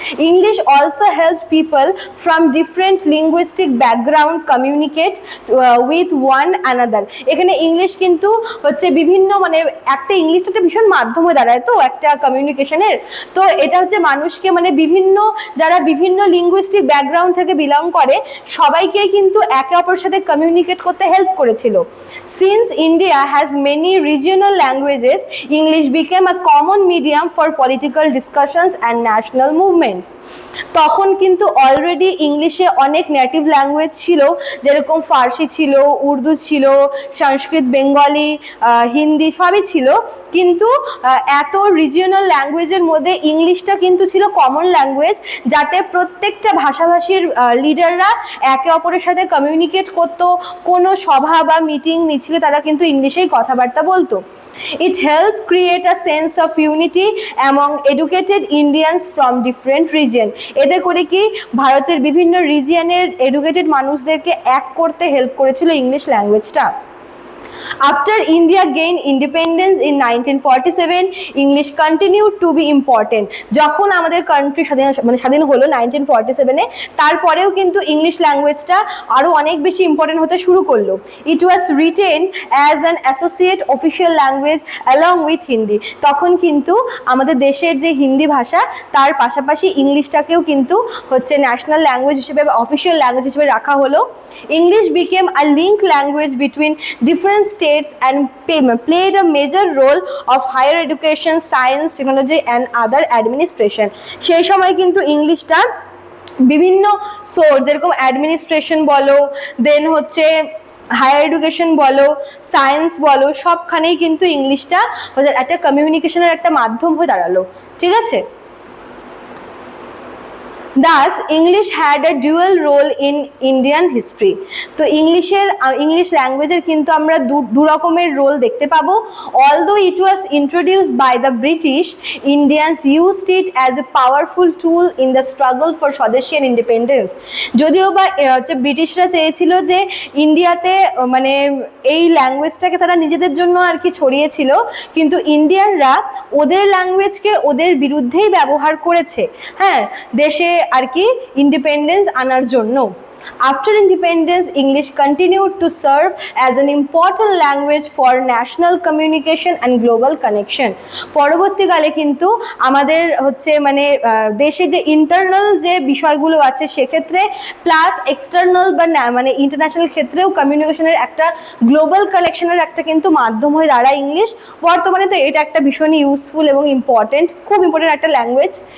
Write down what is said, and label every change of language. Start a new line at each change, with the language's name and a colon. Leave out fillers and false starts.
English: English also help people from different linguistic background communicate with one another.
Bangla: এখানে English কিন্তু হচ্ছে বিভিন্ন, মানে একটা ইংলিশটা একটা ভীষণ মাধ্যম হয়ে দাঁড়ায় তো একটা কমিউনিকেশনের, তো এটা হচ্ছে মানুষকে মানে বিভিন্ন, যারা বিভিন্ন লিঙ্গুইস্টিক ব্যাকগ্রাউন্ড থেকে বিলং করে সবাইকেই কিন্তু একে অপরের সাথে কমিউনিকেট করতে হেল্প করেছিল।
English: Since India has many regional languages, English became a common medium for political discussions and national movements.
Bangla: তখন কিন্তু অলরেডি ইংলিশে অনেক নেটিভ ল্যাঙ্গুয়েজ ছিল, যেরকম ফার্সি ছিল, উর্দু ছিল, সংস্কৃত, বেঙ্গলি, হিন্দি সবই ছিল, কিন্তু এত রিজিওনাল ল্যাঙ্গুয়েজের মধ্যে ইংলিশটা কিন্তু ছিল কমন ল্যাঙ্গুয়েজ, যাতে প্রত্যেকটা ভাষাভাষীর লিডাররা একে অপরের সাথে কমিউনিকেট করতো। কোনো সভা বা মিটিং মিছিলে তারা কিন্তু ইংলিশেই কথাবার্তা বলতো।
English: It helped create a sense of unity among educated Indians from different region.
Bangla: এতে করে কি ভারতের বিভিন্ন রিজিয়নের এডুকেটেড মানুষদেরকে এক করতে হেল্প করেছিল English ল্যাঙ্গুয়েজটা।
English: After India gained independence in 1947, English continued to be important.
Bangla: যখন আমাদের কান্ট্রি স্বাধীন হলো 1947-এ, তারপরেও কিন্তু ইংলিশ ল্যাঙ্গুয়েজটা আরও অনেক বেশি ইম্পর্টেন্ট হতে শুরু করলো।
English: It was written as an associate official language along with Hindi.
Bangla: তখন কিন্তু আমাদের দেশের যে হিন্দি ভাষা তার পাশাপাশি ইংলিশটাকেও কিন্তু হচ্ছে ন্যাশনাল ল্যাঙ্গুয়েজ হিসেবে বা অফিসিয়াল ল্যাঙ্গুয়েজ হিসেবে রাখা হলো।
English: English became a link language between different states and played a major role of higher education, science, technology and other administration.
Bangla: সেই সময় কিন্তু ইংলিশটা বিভিন্ন সোর্স, যেরকম অ্যাডমিনিস্ট্রেশন বলো, দেন হচ্ছে হায়ার এডুকেশন বলো, সায়েন্স বলো, সবখানেই কিন্তু ইংলিশটা একটা কমিউনিকেশনের একটা মাধ্যম হয়ে দাঁড়ালো। ঠিক আছে,
English: Thus, English had a dual role in Indian history.
Bangla: তো ইংলিশ ল্যাঙ্গুয়েজের কিন্তু আমরা দু রকমের রোল দেখতে পাবো।
English: Although it was introduced by the British, Indians used it as a powerful tool in the struggle for swadeshi and independence.
Bangla: যদিও বা ব্রিটিশরা চেয়েছিল যে ইন্ডিয়াতে মানে এই ল্যাঙ্গুয়েজটাকে তারা নিজেদের জন্য আর কি ছড়িয়েছিল, কিন্তু ইন্ডিয়ানরা ওদের ল্যাঙ্গুয়েজকে ওদের বিরুদ্ধেই ব্যবহার করেছে, হ্যাঁ, দেশে আর কি ইন্ডিপেন্ডেন্স আনার জন্য।
English: After independence, English continued to serve as an important language for national communication and global connection.
Bangla: পরবর্তীকালে কিন্তু আমাদের হচ্ছে মানে দেশে যে ইন্টারনাল যে বিষয়গুলো আছে সেক্ষেত্রে প্লাস এক্সটার্নাল বা মানে ইন্টারন্যাশনাল ক্ষেত্রেও কমিউনিকেশনের একটা গ্লোবাল কানেকশনের একটা কিন্তু মাধ্যম হয়ে দাঁড়ায় ইংলিশ। বর্তমানে তো এটা একটা ভীষণই ইউজফুল এবং ইম্পর্টেন্ট, খুব ইম্পর্টেন্ট একটা ল্যাঙ্গুয়েজ।